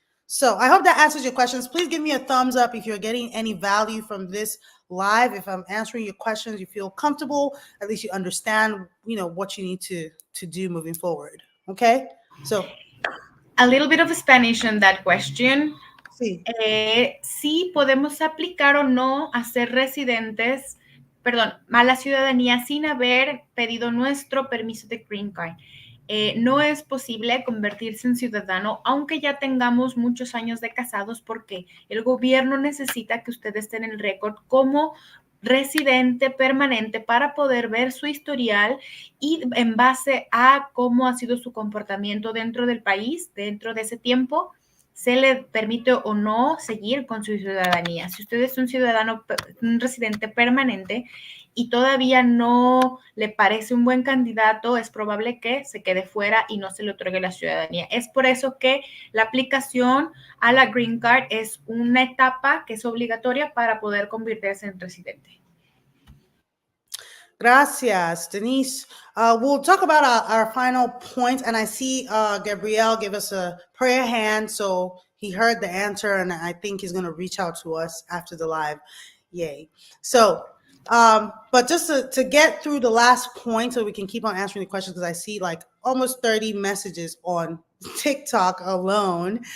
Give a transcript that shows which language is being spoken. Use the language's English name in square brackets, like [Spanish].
[English] So I hope that answers your questions. Please give me a thumbs up if you're getting any value from this live. If I'm answering your questions, you feel comfortable, at least you understand, what you need to do moving forward. Okay. So a little bit of Spanish on that question. [Spanish] Sí. Sí podemos aplicar o no a ser residentes, a la ciudadanía sin haber pedido nuestro permiso de green card. No es posible convertirse en ciudadano aunque ya tengamos muchos años de casados, porque el gobierno necesita que usted esté en el récord como residente permanente para poder ver su historial y en base a cómo ha sido su comportamiento dentro del país, dentro de ese tiempo, se le permite o no seguir con su ciudadanía. Si usted es un ciudadano, un residente permanente y todavía no le parece un buen candidato, es probable que se quede fuera y no se le otorgue la ciudadanía. Es por eso que la aplicación a la Green Card es una etapa que es obligatoria para poder convertirse en residente. Gracias, Denise. [English] We'll talk about our final point, and I see Gabriel give us a prayer hand, so he heard the answer, and I think he's going to reach out to us after the live. Yay. So, but just to get through the last point so we can keep on answering the questions, because I see like almost 30 messages on TikTok alone.